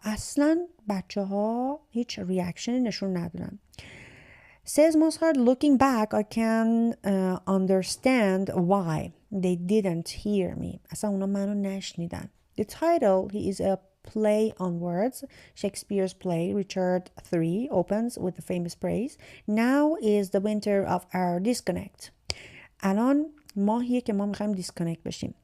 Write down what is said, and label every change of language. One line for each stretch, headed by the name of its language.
Persian: اصلا بچه ها هیچ ریاکشنی نشون ندادن.
English: Says Mozart, looking back I can understand why they didn't hear me.
Persian: اصلا اونا منو نشنیدن.
English: The title is a play on words. Shakespeare's play Richard III opens with the famous phrase, now is the winter of our disconnect.
Persian: الان ماهیه که ما میخوایم دیسکانکت بشیم.